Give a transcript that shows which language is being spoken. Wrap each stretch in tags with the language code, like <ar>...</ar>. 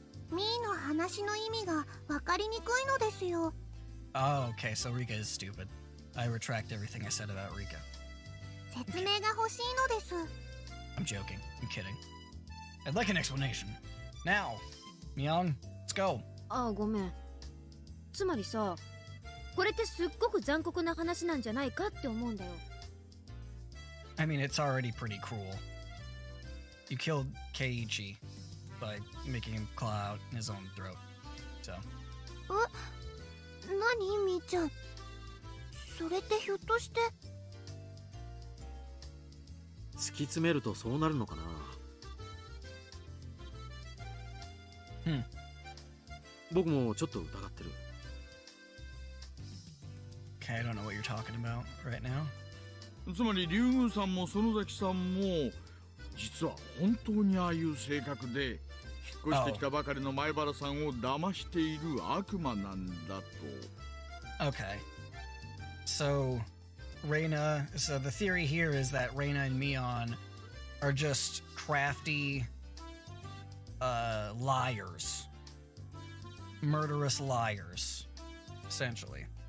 <ja>ミーの話の意味が分かりにくいのですよ。</ja> <en>Oh, okay, so Rika is stupid. I retract everything I said about Rika.</en> <ja>説明が欲しいのです。</ja> <en>I'm joking. I'm kidding. I'd like an explanation. Now, Myung, let's go.</en> <ja>ああ、ごめん。つまりさ、これってすっごく残酷な話なんじゃないかって思うんだよ。</ja> <en>I mean, it's already pretty cruel. You killed Keiichi by making him claw out his own throat. So.</en> <ja>何みーちゃん。それってひょっとして。突き詰めるとそうなるのかな。僕もちょっと疑ってる。</ja> <en>Okay, I don't know what you're talking about right now.</en> <ja>つまり竜宮さんも園崎さんも実は本当にああいう性格で引っ越してきたばかりの前原さんを騙している悪魔なんだと。</ja> <en>Okay. So the theory here is that Reina and Mion are just crafty liars. Murderous liars, essentially.</en>